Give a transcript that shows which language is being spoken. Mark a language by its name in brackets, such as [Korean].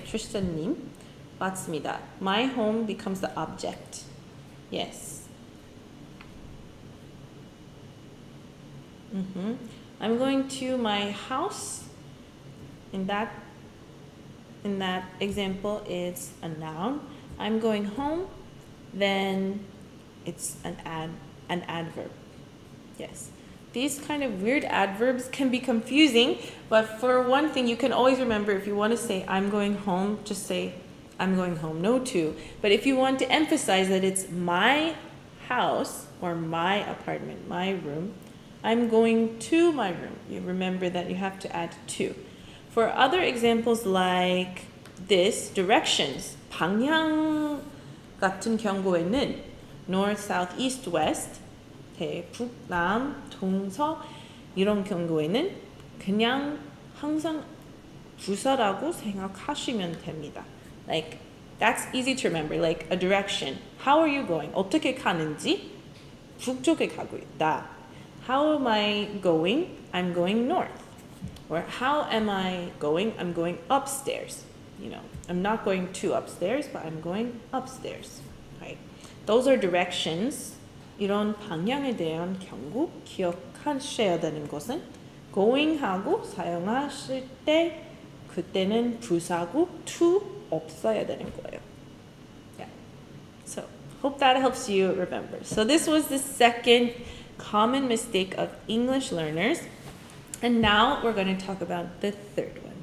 [Korean] Tristan님, 맞습니다. [English] My home becomes the object. Yes. I'm going to my house. In that example, it's a noun. I'm going home, then it's an adverb. Yes. These kind of weird adverbs can be confusing, but for one thing, you can always remember if you want to say I'm going home, just say I'm going home, no to. But if you want to emphasize that it's my house or my apartment, my room, I'm going to my room. You remember that you have to add to. For other examples like this, directions, [Korean] 방향 같은 경우에는 north, south, east, west, 대북, 남, 동서 이런 경우에는 그냥 항상 부사라고 생각하시면 됩니다. [English] Like that's easy to remember. Like a direction. How are you going? [Korean] 어떻게 가는지 북쪽에 가고 있다. [English] How am I going? I'm going north. Or how am I going? I'm going upstairs. You know, I'm not going to upstairs, but I'm going upstairs. Right? Those are directions. [Korean] 이런 방향에 대한 경고 기억하셔야 되는 것은 going하고 사용하실 때 그때는 부사고 to 없어야 되는 거예요. [English] Yeah. So hope that helps you remember. So this was the second common mistake of English learners. And now we're going to talk about the third one.